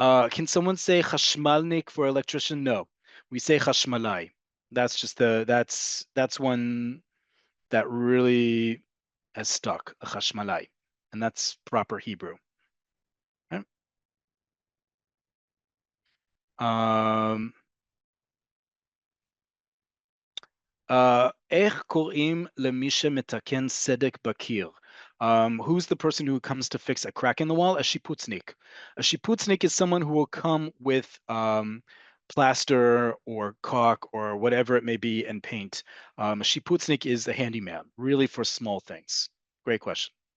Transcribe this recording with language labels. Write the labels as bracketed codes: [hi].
[en] Can someone say chashmalnik for electrician? No, we say chashmalai. That's just that's one that really has stuck, a chashmalai, and that's proper Hebrew. Right? [he] Um, איך קוראים למי שמתקן סדק בקיר? [en] Who's the person who comes to fix a crack in the wall? A shiputznik. A shiputznik is someone who will come with plaster or caulk or whatever it may be and paint. A shiputznik is a handyman, really for small things. Great question.